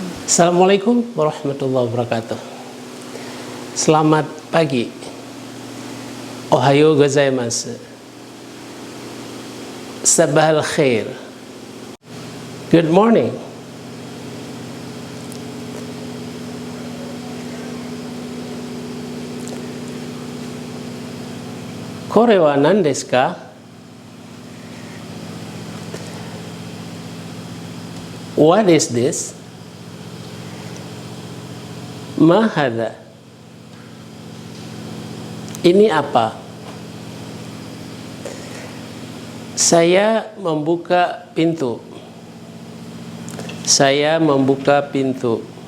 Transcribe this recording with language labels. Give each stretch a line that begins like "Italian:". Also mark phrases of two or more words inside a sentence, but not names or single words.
Arabic: السلام عليكم ورحمة الله وبركاته.
Indonesian: Selamat pagi.
Japanese: おはようございます.
Arabic: صباح الخير.
English: Good morning.
Japanese: これは何ですか?
English: What is this?
Arabic: ما هذا?
Indonesian: Ini apa? Saya membuka pintu. Saya membuka pintu.